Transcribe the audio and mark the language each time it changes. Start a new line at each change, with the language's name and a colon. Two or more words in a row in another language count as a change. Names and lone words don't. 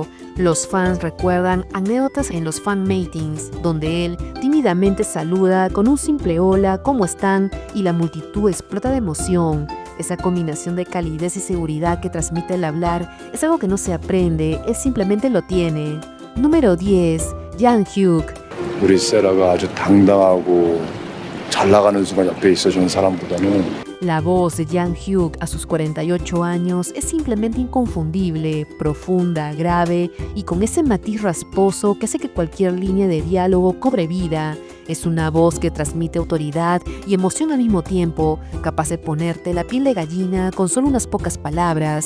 Spanish: Los fans recuerdan anécdotas en los
English: fan meetings,
Spanish: donde él tímidamente saluda con un simple hola, ¿cómo están? Y la multitud explota de emoción. Esa combinación de calidez y seguridad que transmite el hablar es algo que no se aprende, él simplemente lo tiene. Número 10. Jang Hyuk.
Korean: 우리 세라가 아주 당당하고 잘 나가는 순간 옆에 있어주는 사람보다는
Spanish: La voz de Jang Hyuk a sus 48 años es simplemente inconfundible, profunda, grave y con ese matiz rasposo que hace que cualquier línea de diálogo cobre vida. Es una voz que transmite autoridad y emoción al mismo tiempo, capaz de ponerte la piel de gallina con solo unas pocas palabras.